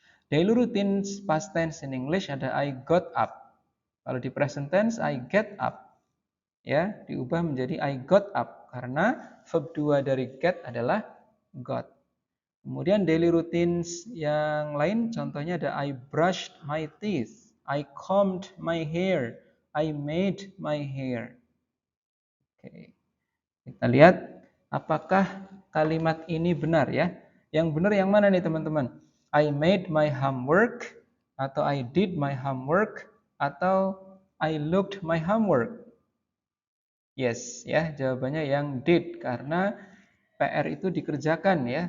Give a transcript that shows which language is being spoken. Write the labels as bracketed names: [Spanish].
[English] Daily routine past tense in English ada I got up. [Indonesian] Kalau di present tense [English] I get up. [Indonesian] Ya, diubah menjadi [English] I got up [Indonesian] karena verb 2 dari get adalah got. Kemudian daily routines yang lain contohnya ada [English] I brushed my teeth, I combed my hair, I made my hair. Oke. [Indonesian] Kita lihat apakah kalimat ini benar ya. Yang benar yang mana nih teman-teman? [English] I made my homework atau I did my homework atau I looked my homework. [Indonesian] Yes, ya, jawabannya yang did karena PR itu dikerjakan ya.